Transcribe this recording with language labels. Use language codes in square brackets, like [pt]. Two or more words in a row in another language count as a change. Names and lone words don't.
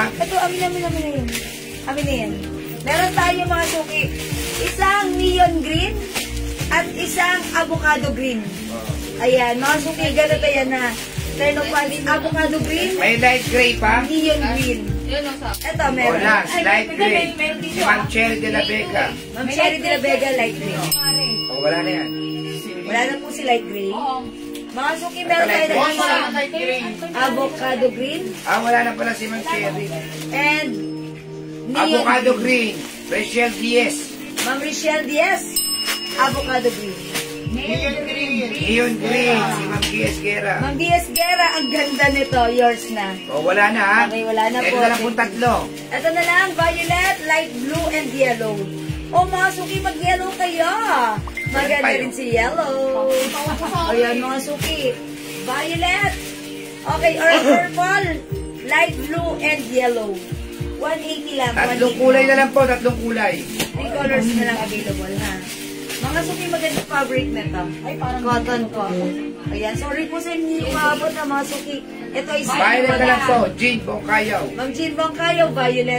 [tl] Ito, amin na yun. Amin na yan. Meron tayo mga suki. Isang [en] neon green [tl] at isang [en] avocado green. [tl] Ayan, mga suki, ganito yan na Thernopan, [en] avocado green, [tl] May [en] light gray [tl] pa. [en] neon green. [tl] Yun ang sa. Ito, O meron. [en] last, light gray. [tl] meron Si dito, Ma'am Cherry de la Vega. Ma'am Cherry de la Vega, [en] light green. [tl] O, wala na yan. Wala na po si [en] light green. [tl] Oo. Mga suki, meron tayo ng isang [en] Light green. avocado green [tl] Wala na pala si Ma'am Cherry. [en] and neon Avocado green. green. Rachel Diaz. Ma'am Richelle Diaz, avocado green. Neon green. Si Ma'am Diaz Guerra. [tl] Ma'am Diaz Guerra, ang ganda nito. Yours na. O, wala na ha. Okay, wala na Ito po. na lang po tatlo. Ito na lang, [en] violet, light blue, and yellow. [tl] O mga suki, mag-yellow kayo. Maganda rin si yellow. Ayan mga suki. Violet. [en] Okay, or purple, light blue, and yellow. [tl] 180 lang. Tatlong 180 kulay na lang po. Tatlong kulay. 3 colors na lang available, ha? Mga suki, maganda fabric na to. Ay, parang Cotton po. Ayan, sorry po sa inyo yung maabot na mga suki. Ito ay Violet na lang po. Jean Bongkayaw. Ma'am Jean Bongkayo, violet.